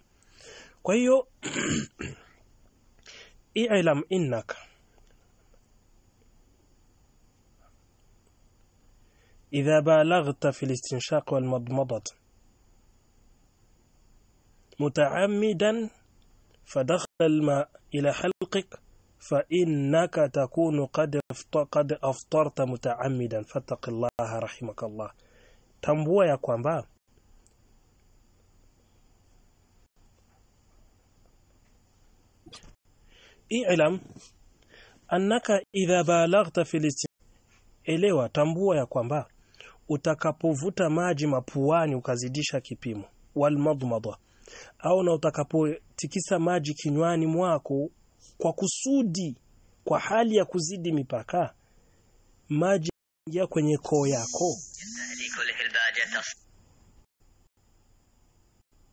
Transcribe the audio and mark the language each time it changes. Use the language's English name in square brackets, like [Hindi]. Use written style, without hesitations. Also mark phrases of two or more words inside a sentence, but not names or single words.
[Swahili] Kwa hiyo [Arabic] اعلم أنك إذا بالغت في الاستنشاق والمضمضة متعمدا فدخل الماء إلى حلقك فإنك تكون قد أفطرت متعمدا فاتق الله رحمك الله. [Swahili] Tambua ya kwamba [Arabic] اعلم أنك إذا بالغت في, [Swahili] elewa, tambua ya kwamba utakapovuta maji mapuani ukazidisha kipimo, [Arabic] والمضمضة, [Swahili] au na utakapotikisa maji kinywani mwako kwa kusudi, kwa hali ya kuzidi mipaka, maji ya kwenye koo yako